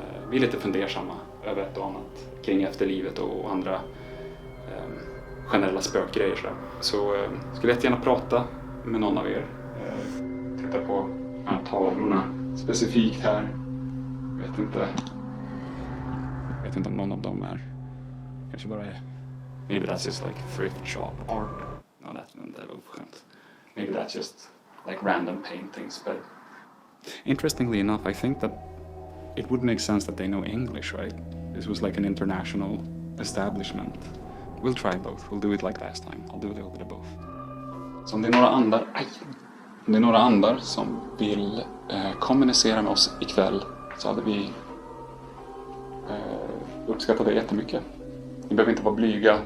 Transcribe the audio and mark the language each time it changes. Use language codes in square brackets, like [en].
[sv] Vi är lite fundersamma över ett och annat kring efterlivet och andra generella spökgrejer. Så skulle jag gärna prata med någon av er. Titta på de här tavlorna specifikt här. Vet inte om någon av dem är. Kanske bara är. [en] Maybe that's just thrift shop art. No, [sv] det var oförskämt. [en] Maybe that's just random paintings, but interestingly enough, I think that it would make sense that they know English, right? This was an international establishment. We'll try both. We'll do it like last time. I'll do a little bit of both. [sv] Så om det är några andar som vill kommunicera med oss ikväll, så hade vi uppskattat det jättemycket. Ni behöver inte vara blyga.